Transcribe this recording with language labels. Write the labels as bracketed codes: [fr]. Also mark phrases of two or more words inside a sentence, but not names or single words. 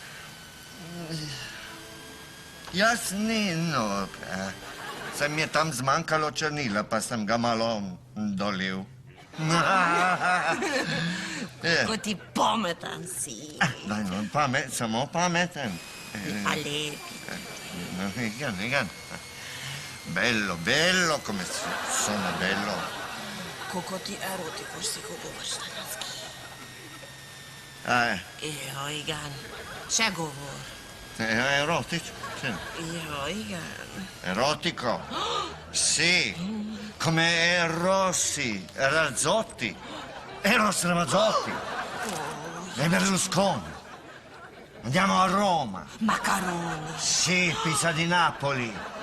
[sl] Jaz ni, no, saj mi je tam zmanjkalo črnila, pa sem ga malo dolil. Kako ti pametan si. Daj, no, samo pameten. A lepi. [it] No, igen. Bello, come sono bello. [sl] Kako ti erotiko si govoriš danski. [hu] Jo, igen. [sl] Še govor. [it] Erotico? [hu] Jo, igen. [it] Erotico? Sì, come Rossi, Razzotti, Eros Ramazzotti e Berlusconi. Andiamo a Roma. Macaroni. Sì, pizza di Napoli.